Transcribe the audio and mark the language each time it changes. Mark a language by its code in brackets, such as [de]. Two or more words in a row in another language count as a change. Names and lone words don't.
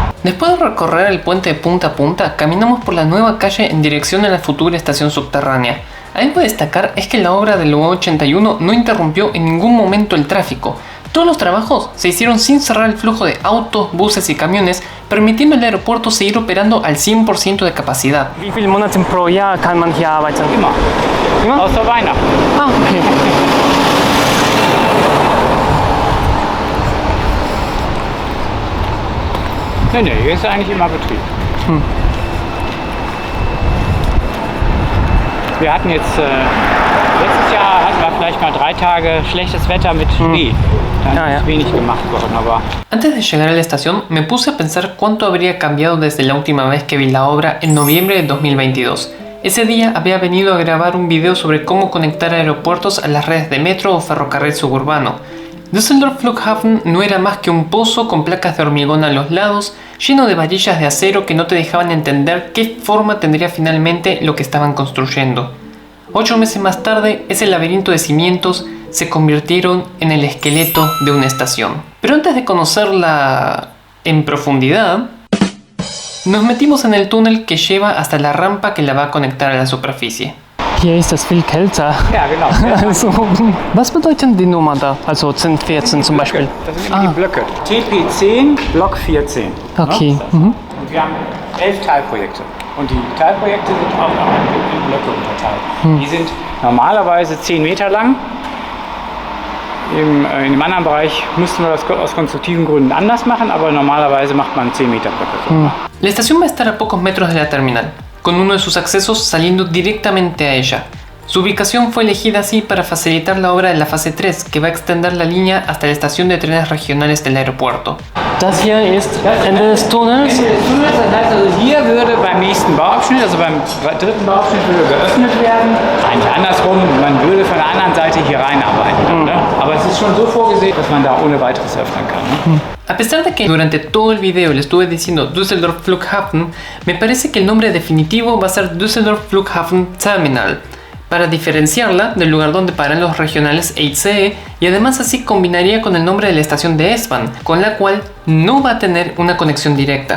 [es] Después de recorrer el puente de punta a punta, caminamos por la nueva calle en dirección a la futura estación subterránea. Algo a destacar es que la obra del U81 no interrumpió en ningún momento el tráfico. Todos los trabajos se hicieron sin cerrar el flujo de autos, buses y camiones, permitiendo al aeropuerto seguir operando al 100% de capacidad. [de] ¿Wie viele Monate pro Jahr kann man hier arbeiten? Immer. Immer? Außer Weihnachten. Ah, okay. Nee, hier ist eigentlich immer Betrieb. Wir hatten jetzt, letztes Jahr hatten wir vielleicht mal 3 Tage schlechtes Wetter mit Schnee. Dann ist wenig gemacht worden, aber... [es] Antes de llegar a la estación, me puse a pensar cuánto habría cambiado desde la última vez que vi la obra en noviembre de 2022. Ese día había venido a grabar un video sobre cómo conectar aeropuertos a las redes de metro o ferrocarril suburbano. Düsseldorf Flughafen no era más que un pozo con placas de hormigón a los lados, lleno de varillas de acero que no te dejaban entender qué forma tendría finalmente lo que estaban construyendo. 8 meses más tarde, ese laberinto de cimientos se convirtieron en el esqueleto de una estación. Pero antes de conocerla en profundidad, nos metimos en el túnel que lleva hasta la rampa que la va a conectar a la superficie. [de] Hier ist es viel kälter. Ja, genau. Also, was bedeuten die Nummern da? Also 10, 14 zum Beispiel. Das sind immer die Blöcke. TP10, Block 14. Okay. Ne? Und wir haben 11 Teilprojekte. Und die Teilprojekte sind auch in Blöcke unterteilt. Die sind normalerweise 10 Meter lang. In dem anderen Bereich müssten wir das aus konstruktiven Gründen anders machen, aber normalerweise macht man 10 Meter Blöcke. So. [es] La estación va a estar a pocos metros de la terminal, con uno de sus accesos saliendo directamente a ella. Su ubicación fue elegida así para facilitar la obra de la fase 3, que va a extender la línea hasta la estación de trenes regionales del aeropuerto. [de] Das hier ist Ende des Tunnels. Ende des Tunnels, das heißt also hier würde beim nächsten Bauabschnitt, also beim dritten Bauabschnitt würde geöffnet werden. Eigentlich andersrum, man würde von der anderen Seite hier reinarbeiten. Ne? Aber es ist schon so vorgesehen, dass man da ohne weiteres öffnen kann. Ne? [es] A pesar de que durante todo el video le estuve diciendo Düsseldorf Flughafen, me parece que el nombre definitivo va a ser Düsseldorf Flughafen Terminal, para diferenciarla del lugar donde paran los regionales EICE y además así combinaría con el nombre de la estación de S-Bahn, con la cual no va a tener una conexión directa.